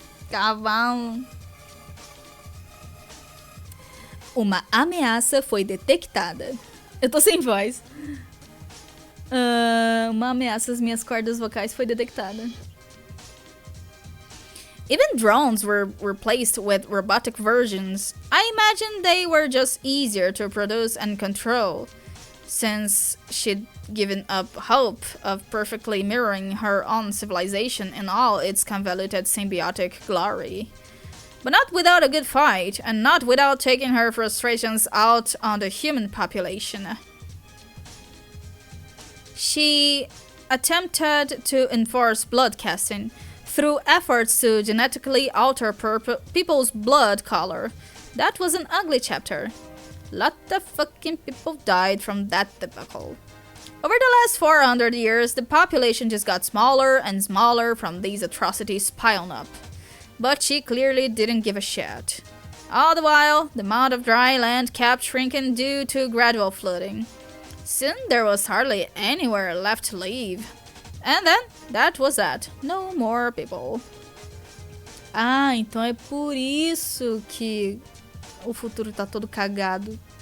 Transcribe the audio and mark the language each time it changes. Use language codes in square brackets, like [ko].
[pt] Cavalo. Uma ameaça foi detectada. Eu tô sem voz. Uma ameaça às minhas cordas vocais foi detectada. [en] Even drones were replaced with robotic versions. I imagine they were just easier to produce and control, since she'd given up hope of perfectly mirroring her own civilization in all its convoluted symbiotic glory. But not without a good fight, and not without taking her frustrations out on the human population. She attempted to enforce blood casting through efforts to genetically alter people's blood color. That was an ugly chapter. Lot of fucking people died from that debacle. Over the last 400 years, the population just got smaller and smaller from these atrocities piling up. But she clearly didn't give a shit. All the while, the amount of dry land kept shrinking due to gradual flooding. Soon there was hardly anywhere left to live. And then, that was that. No more people. [pt] Ah, então é por isso que o futuro tá todo cagado.